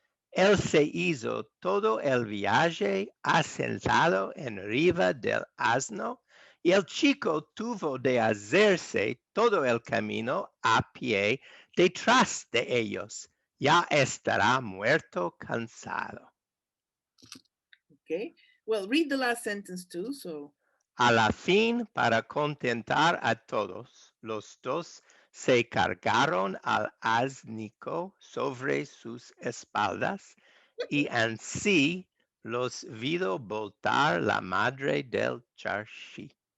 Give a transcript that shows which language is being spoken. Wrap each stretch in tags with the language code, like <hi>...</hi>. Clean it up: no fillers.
<lad>Él se hizo todo el viaje asentado en arriba del asno, y el chico tuvo de hacerse todo el camino a pie detrás de ellos. Ya estará muerto cansado.</lad> <en>Okay. Well, read the last sentence too, so.</en> <lad>A la fin, para contentar a todos, los dos se cargaron al asnico sobre sus espaldas, y así los vido voltar la madre del charshi.</lad>